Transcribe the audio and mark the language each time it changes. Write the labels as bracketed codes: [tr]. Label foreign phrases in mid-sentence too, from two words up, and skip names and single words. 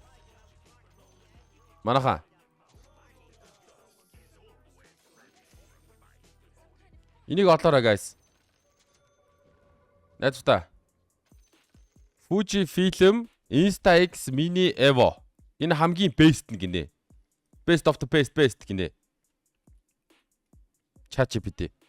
[mn] Манайха. Энийг олоорой guys. Найзуудаа. Fujifilm Insta X Mini Evo. Энэ хамгийн best нь гинэ. [en] Best of the best гинэ. ChatGPT.